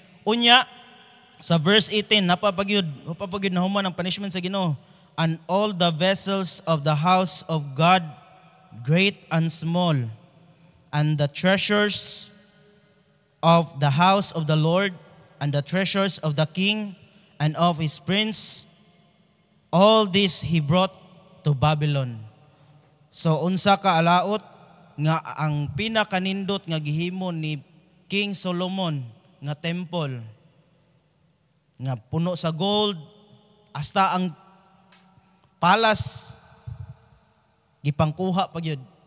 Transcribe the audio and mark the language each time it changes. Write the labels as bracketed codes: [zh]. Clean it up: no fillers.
[ceb] Unya sa verse 18 napapagyud na human ang punishment sa Ginoo. [en] And all the vessels of the house of God, great and small, and the treasures of the house of the Lord, and the treasures of the king and of his prince, all this he brought to Babylon. [ceb] So unsa ka alaot nga ang pinakanindot nga gihimo ni King Solomon nga temple nga puno sa gold, hasta ang palace gipangkuha pa gyud.